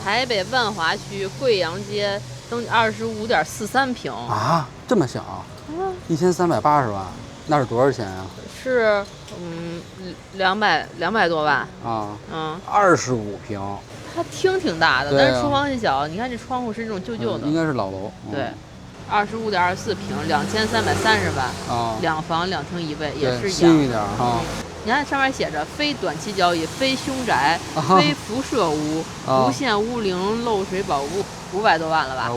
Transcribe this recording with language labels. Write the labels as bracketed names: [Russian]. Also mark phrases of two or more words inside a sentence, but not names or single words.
[Chinese] 台北萬華區貴陽街都25.43平啊，這麼小？1380萬，那是多少錢呀？是 200多萬啊，25平，它廳挺大的，但是廚房很小。你看這窗戶是這種舊舊的，應該是老樓。對，25.24平，2330萬啊，2房2廳1衛，也是一樣。新一點哈。你看上面寫着非短期交易、非凶宅、非輻射屋、無限屋齡漏水保護，500多萬了吧